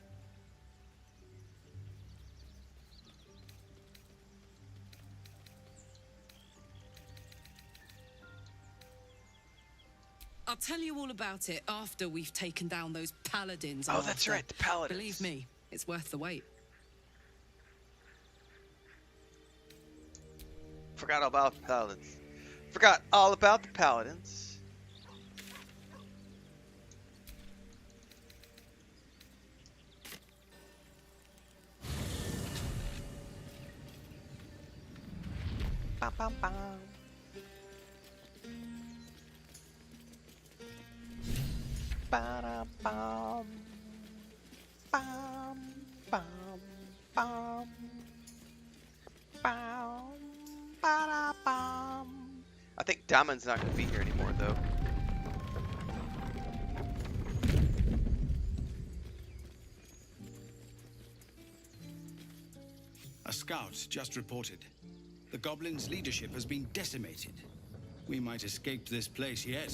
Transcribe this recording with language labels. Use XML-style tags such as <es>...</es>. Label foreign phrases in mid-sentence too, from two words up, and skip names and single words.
<en>I'll tell you all about it after we've taken down those paladins. Oh, that's right, the paladins. Believe me, it's worth the wait. Forgot all about the paladins. Forgot all about the paladins. Bam, bam, bam. Ba-da-bum. Bum, bum, bum. Bum, ba-da-bum. I think Damon's not going to be here anymore, though. A scout just reported. The goblins' leadership has been decimated. We might escape this place yet.</en>